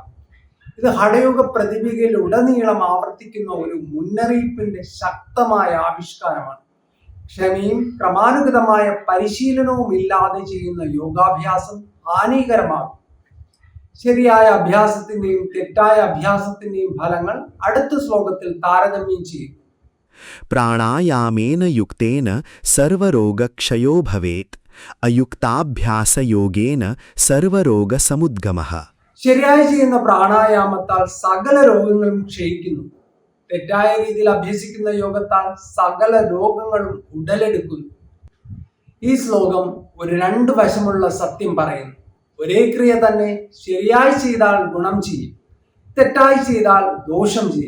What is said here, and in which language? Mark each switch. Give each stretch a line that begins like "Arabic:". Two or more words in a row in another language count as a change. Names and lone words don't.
Malayalam: ഇത് ഹഠയോഗ പ്രതിഭയിൽ ഉടനീളം ആവർത്തിക്കുന്ന ഒരു മുന്നറിയിപ്പിന്റെ ശക്തമായ ആവിഷ്കാരമാണ്. ക്ഷമയും ക്രമാനുഗതമായ പരിശീലനവും ഇല്ലാതെ ചെയ്യുന്ന യോഗാഭ്യാസം ഹാനികരമാകും. ശരിയായ അഭ്യാസത്തിന്റെയും തെറ്റായ അഭ്യാസത്തിന്റെയും ഫലങ്ങൾ അടുത്ത ശ്ലോകത്തിൽ താരതമ്യം ചെയ്യും.
Sanskrit: प्राणायामेन युक्तेन सर्वरोगक्षयो भवेत् अयुक्ताभ्यासयोगेन सर्वरोगसमुद्गमः.
Malayalam: ശരിയായി ചെയ്യുന്ന പ്രാണായാമത്താൽ സകല രോഗങ്ങളും ക്ഷയിക്കുന്നു. തെറ്റായ രീതിയിൽ അഭ്യസിക്കുന്ന യോഗത്താൽ സകല രോഗങ്ങളും ഉടലെടുക്കുന്നു. ഈ ശ്ലോകം ഒരു രണ്ട് വശമുള്ള സത്യം പറയുന്നു. ഒരേ ക്രിയ തന്നെ ശരിയായി ചെയ്താൽ ഗുണം ചെയ്യും, തെറ്റായി ചെയ്താൽ ദോഷം ചെയ്യും.